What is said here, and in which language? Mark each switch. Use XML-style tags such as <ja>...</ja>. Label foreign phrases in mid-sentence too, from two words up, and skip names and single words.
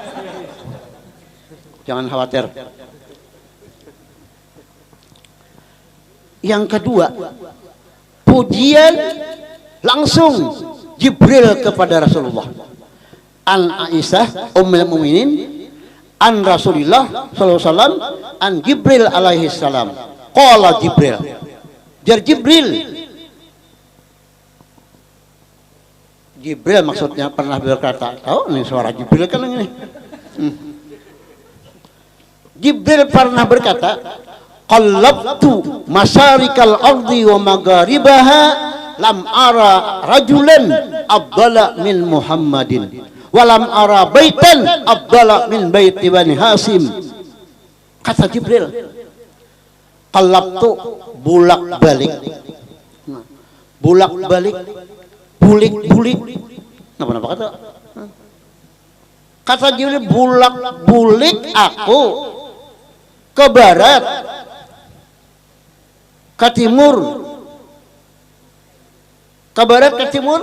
<id>Jangan khawatir. Yang kedua, pujian langsung Jibril kepada Rasulullah.</id> <ar>عن عائشة أم المؤمنين عن رسول الله صلى الله عليه وسلم عن جبريل عليه السلام. قال جبريل.</ar> <id>Jar Jibril maksudnya pernah berkata, tahu nih suara Jibril kan ini. Jibril pernah berkata,</id> <ar>قلبت مشارق الأرض ومغاربها لم أر رجلا أفضل من محمد ولم أر بيتا أفضل من بيت بني هاشم.</ar> <id>Kata Jibril, qallabtu bulak-balik. Bulak-balik, bulik-bulik.</id> <bjn>Napa kata?</bjn> <id>Kata Jibril, bulak-bulik aku ke barat, ke timur, ke barat, ke timur.</id>